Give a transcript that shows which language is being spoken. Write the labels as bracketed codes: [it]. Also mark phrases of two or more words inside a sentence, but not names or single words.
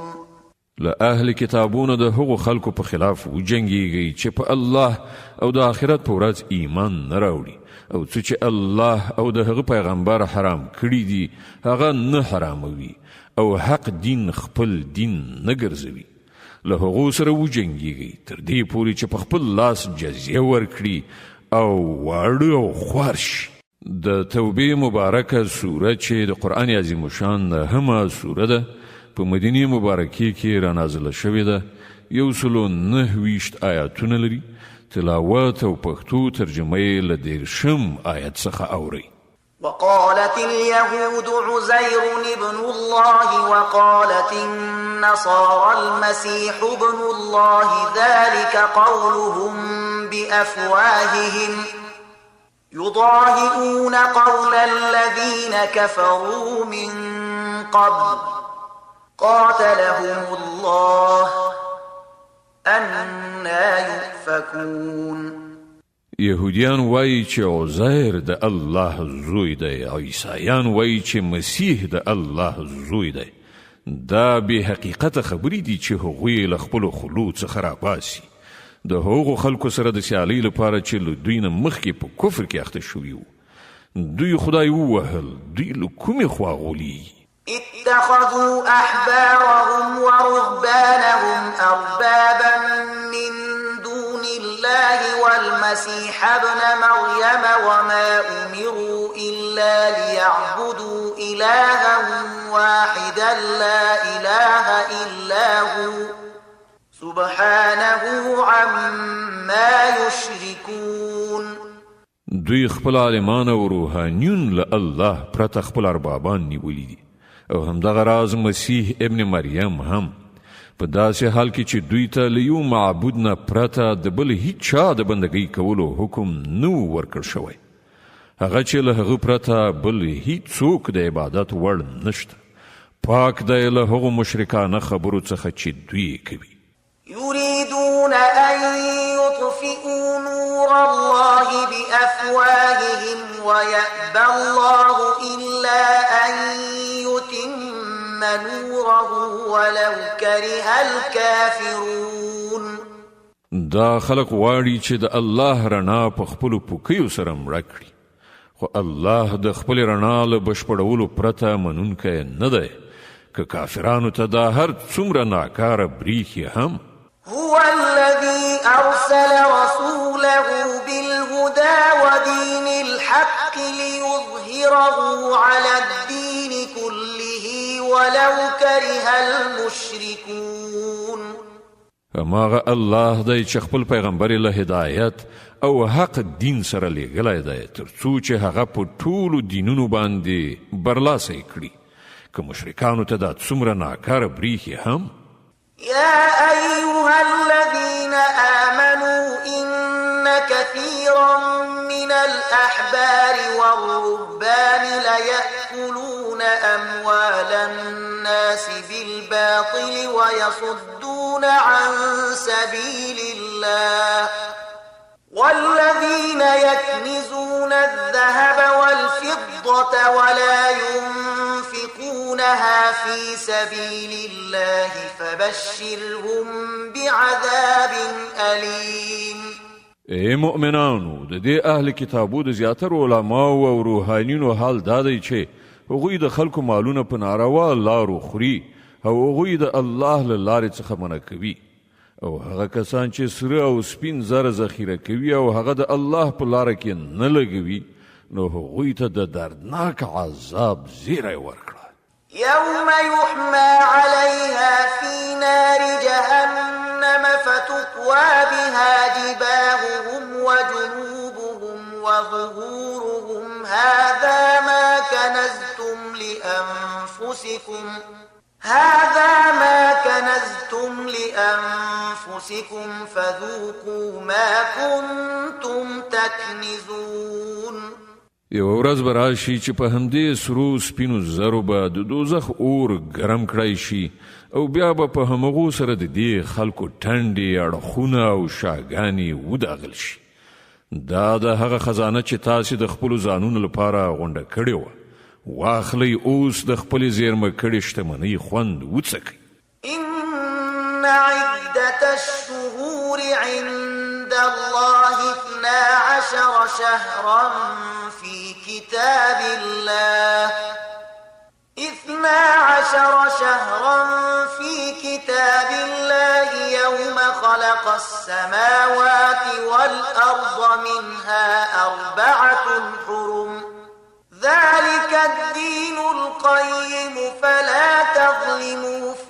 [ps] له اهل کتابونو د هغو خلکو په خلاف وجنګیږي چې په الله او د آخرت په ورځ ایمان نه راوړي، او څه چې الله او د هغه پیغمبر حرام کړي دي هغه نه حراموي، او حق دین خپل دین نه ګرځوي. له هغو سره وجنګیږي تر دې پورې چې په خپل لاس جزیه ورکړي او واړه او خوار شي. د توبې مبارکه سوره چې د قرآن عظیم الشان نهمه سوره ده، په مدینه مبارکه کې را نازله شوې ده، 129 آیاتونه لري. تلاوت او پښتو ترجمه یې له 13 آیت څخه اوري. [ar] وقالت اليهود عزير ابن الله وقالت النصارى المسيح ابن الله ذلك قولهم بأفواههم يضاهئون قول الذين كفروا من قبل قاتلهم الله أنا يؤفكون. [ps] یهودیان وایي چې عزیر د الله زوی دی، او عیسایان وایي چې مسیح د الله زوی دی. دا به حقیقت خبرې دي چې هغوی له خپلو خولو څخه راباسي د هغو خلکو سره د سیالۍ لپاره چې له دوی نه مخکې په کفر کې اخته شوي وو. دوی خدای ووهل، دوی له کومې خوا غولېږي؟ [ar] اتخذوا أحبارهم ورهبانهم أربابا من دون الله والمسيح ابن مريم وما أمروا إلا ليعبدوا إلها واحدا لا إله إلا هو سبحانه عما يشركون. [ps] دوی خپل عالمان او روحانیون له الله پرته خپل اربابان نیولي دي، او همدغه راز مسیح ابن مریم هم په داسې حال کې چې دوی ته له یو معبود نه پرته د بل هیڅ چا د بندګۍ کولو حکم نه و ورکړ شوی. هغه چې له هغه پرته بل هیڅوک د عبادت وړ نشته. پاک دی له هغو مشرکانه خبرو څخه چې دوی کوي. [ar] يريدون أن يطفئوا نور الله بأفواههم ويأبى الله إلا أن يتم نوره ولو كره الكافرون. [ps] دا خلق واړي چې د الله رڼا په خپلو پوکیو سره مړه کړي، خو الله د خپل رڼا له بشپړولو پرته منونکی نه دی، که کافرانو ته دا هر څومره ناکاره بریښي هم. [ar] هو الذي أرسل رسوله بالهدى ودين الحق ليظهره على الدين كله ولو كره المشركون. [ps] هماغه الله دی چې خپل پیغمبر له هدایت او حق دین سره لېږلی دی، تر څو چې هغه په ټولو دینونو باندې برلاسی کړي، که مشرکانو ته دا څومره ناکاره بریښي هم. [ar] يا أيها الذين آمنوا إن كثيرا من الأحبار والرهبان ليأكلون أموال الناس بالباطل ويصدون عن سبيل الله والذين يكنزون الذهب والفضة والفضة ولا ينفقونها في سبيل الله فبشرهم بعذاب أليم. [ps] ای مؤمنانو، د دې اهل کتابو د زیاترو علماو او روحانینو حال دا دی چې هغوی د خلکو مالونه په ناروا لارو خوري او هغوی د الله له لارې څخه منع کوي، او هغه کسان چې سره او سپین زر ذخیره کوي او هغه د الله په لاره کې نه لګوي، نو هغوی ته د دردناک عذاب زیری ورکړه. [ar] يوم يحمى عليها في نار جهنم فتكوى بها جباههم وجنوبهم وظهورهم هذا ما كنزتم لأنفسكم فذوقوا ما كنتم تكنزون. [ps] یو ورځ به راشي چې په همدې سرو سپینو زرو به د دوزخ اور ګرم کړی شي او بیا به په همغو سره د دې خلکو ټنډې، اړخونه او شاګانې وداغل شي. دا د هغه خزانه چې تاسې د خپلو ځانونو لپاره غونډه کړې وه، واخلئ اوس د خپلې زیرمه کړې شتمنۍ خوند وڅکئ. [ar] إن عدة الشهور عند الله 12 شهرا في كتاب الله 12 شهرا في كتاب الله يوم خلق السماوات والأرض منها 4 حرم ذلك الدين القيم فلا تظلموا